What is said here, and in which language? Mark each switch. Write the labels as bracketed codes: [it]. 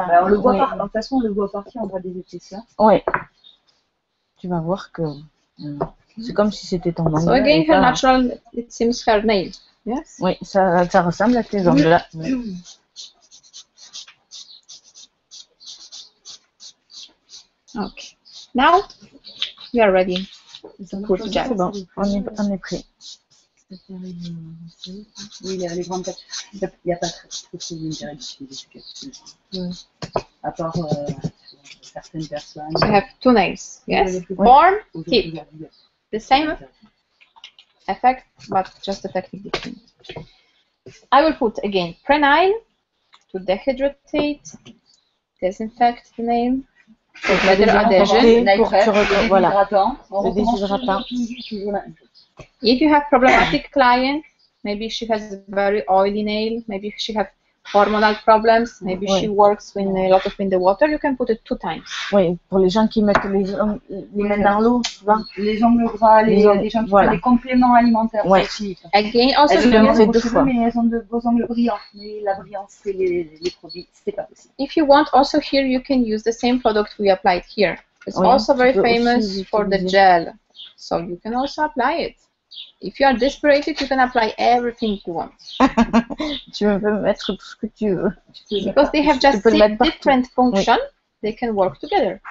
[fr] On le voit de toute façon, on le voit partir, on voit des épaisseurs. Oui. Tu vas voir que c'est comme si c'était ton ongle. [en] So again, her natural, it seems her nail. Yes? [fr] Oui, ça ressemble à tes ongles là. [en] Okay. Now, we are ready. [fr] C'est bon, on est prêt. Oui, les grandes capsules. Il n'y a pas trop de d'intérêt d'utiliser ces capsules. À part certaines personnes. [en] I have 2 nails. Yes? Form, tip. The same effect, but just the technique different. I will put again prenail to dehydrate, disinfect the nail. Better adhesion. [fr] Voilà. Le déshydratant. [en] If you have problematic client, maybe she has very oily nail, maybe she has hormonal problems, maybe she works with a lot of in the water, you can put it 2 times. [fr] Oui, pour les gens qui mettent les mains dans l'eau, souvent. Les ongles gras, les gens qui font des compléments alimentaires. Aussi. [en] Again, also [fr] elles le fait 2 fois. Mais elles ont de beaux ongles brillants. Mais la brillance, c'est les produits, c'est pas possible. [en] If you want, also here you can use the same product we applied here. It's also very famous for the gel, so you can also apply it. If you are desperate, you can apply everything you want. [fr] Tu peux mettre tout ce que tu veux. [en] Because they have just different functions, they can work together.